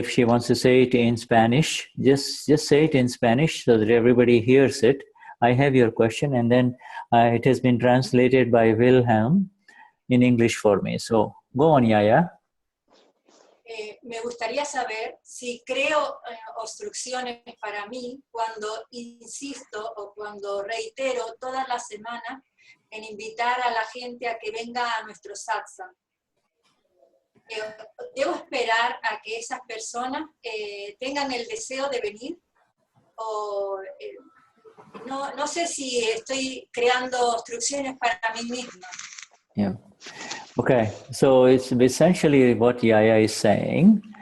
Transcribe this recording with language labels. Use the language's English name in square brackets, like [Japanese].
[English] If she wants to say it in Spanish, just say it in Spanish so that everybody hears it. I have your question, and then it has been translated by Wilhelm in English for me. So go on, Yaya. [Spanish] Me gustaría saber si creo obstrucciones para mí cuando insisto o cuando reitero todas las semanas en invitar a la gente a que venga a nuestro satsang. ¿Debo esperar a que esas personas tengan el deseo de venir? O no sé si estoy creando obstrucciones para mí misma. [English] Yeah. Okay, so it's essentially what Yaya is saying.